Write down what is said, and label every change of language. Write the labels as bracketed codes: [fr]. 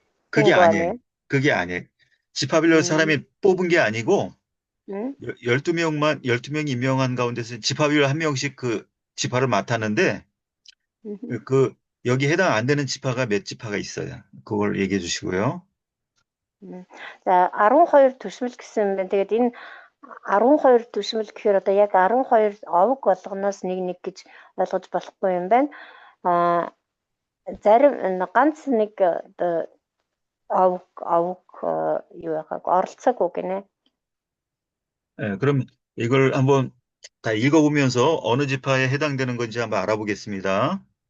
[ko] 그게 아니에요. 그게 아니에요. 지파별로 사람이 뽑은 게 아니고 12명이 임명한 가운데서 지파별로 한 명씩 그 지파를 맡았는데 여기 해당 안 되는 지파가 몇 지파가 있어요. 그걸 얘기해 주시고요. [mn] 자, 12 төшмөл гэсэн байна. Тэгээд энэ 12 төшмөл гэхээр одоо яг 12 овог болгоноос нэг гэж ойлгож болохгүй юм байна. Зарим ганц нэг овог юу яагаад оролцоогүй гинэ. [ko] 그럼 이걸 한번 다 읽어보면서 어느 지파에 해당되는 건지 한번 알아보겠습니다.